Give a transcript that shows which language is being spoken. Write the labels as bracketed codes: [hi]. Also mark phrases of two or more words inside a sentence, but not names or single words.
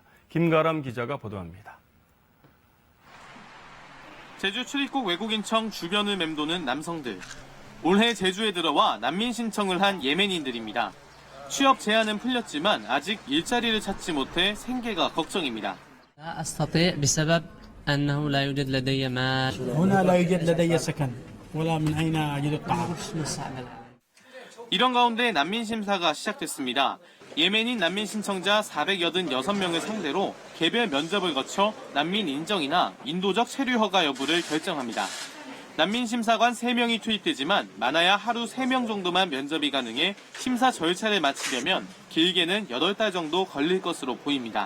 [ko] 김가람 기자가 보도합니다. 제주 출입국 외국인청 주변을 맴도는 남성들. 올해 제주에 들어와 난민 신청을 한 예멘인들입니다. 취업 제한은 풀렸지만 아직 일자리를 찾지 못해 생계가 걱정입니다. [ar] أنه لا يوجد لدي مال. هنا لا يوجد لدي سكن ولا من أين أجد الطعام. [ko] 이런 가운데 난민 심사가 시작됐습니다. 예멘인 난민 신청자 486명을 상대로 개별 면접을 거쳐 난민 인정이나 인도적 체류 허가 여부를 결정합니다. 난민 심사관 3명이 투입되지만 많아야 하루 3명 정도만 면접이 가능해 심사 절차를 마치려면 길게는 8달 정도 걸릴 것으로 보입니다.